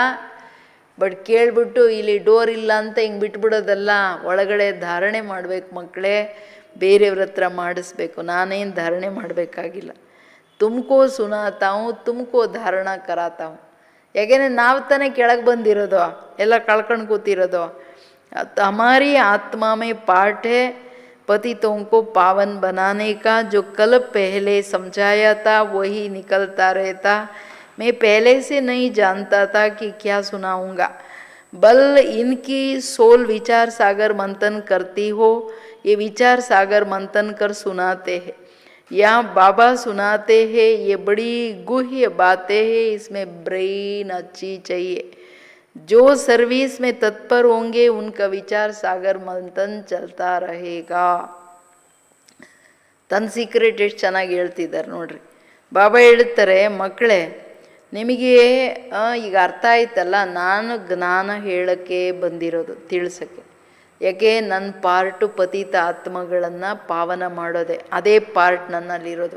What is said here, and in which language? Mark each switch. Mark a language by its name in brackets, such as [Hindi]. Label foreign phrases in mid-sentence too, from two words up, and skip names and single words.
[Kannada] ಬಟ್ ಕೇಳಿಬಿಟ್ಟು ಇಲ್ಲಿ ಡೋರ್ ಇಲ್ಲ ಅಂತ ಹಿಂಗೆ ಬಿಟ್ಬಿಡೋದಲ್ಲ, ಒಳಗಡೆ ಧಾರಣೆ ಮಾಡಬೇಕು ಮಕ್ಕಳೇ. ಬೇರೆಯವ್ರ ಹತ್ರ ಮಾಡಿಸ್ಬೇಕು, ನಾನೇನು ಧಾರಣೆ ಮಾಡಬೇಕಾಗಿಲ್ಲ. [Hindi] तुमको सुनाता हूँ, तुमको धारण कराता हूँ. [Kannada] ಯಾಕೆಂದರೆ ನಾವು ತಾನೇ ಕೆಳಗೆ ಬಂದಿರೋದು, ಎಲ್ಲ ಕಳ್ಕೊಂಡು ಕೂತಿರೋದು. [Hindi] हमारी आत्मा में पाठ है पतितों को पावन बनाने का, जो कल पहले समझाया था वही निकलता रहता. मैं पहले से नहीं जानता था कि क्या सुनाऊंगा, बल इनकी सोल विचार सागर मंथन करती हो, ये विचार सागर मंथन कर सुनाते हैं. यहाँ बाबा सुनाते हैं, ये बड़ी गुह्य बातें हैं, इसमें ब्रेन अच्छी चाहिए. जो सर्विस में तत्पर होंगे उनका विचार सागर मंथन चलता रहेगा. [Kannada] ತನ್ನ ಸೀಕ್ರೆಟ್ ಎಷ್ಟು ಚೆನ್ನಾಗಿ ಹೇಳ್ತಿದ್ದಾರೆ ನೋಡ್ರಿ. ಬಾಬಾ ಹೇಳ್ತಾರೆ, ಮಕ್ಕಳೇ ನಿಮಗೆ ಈಗ ಅರ್ಥ ಆಯ್ತಲ್ಲ, ನಾನು ಜ್ಞಾನ ಹೇಳೋಕ್ಕೆ ಬಂದಿರೋದು, ತಿಳಿಸೋಕ್ಕೆ. ಯಾಕೆ? ನನ್ನ ಪಾರ್ಟು ಪತಿತ ಆತ್ಮಗಳನ್ನು ಪಾವನ ಮಾಡೋದೆ, ಅದೇ ಪಾರ್ಟ್ ನನ್ನಲ್ಲಿರೋದು.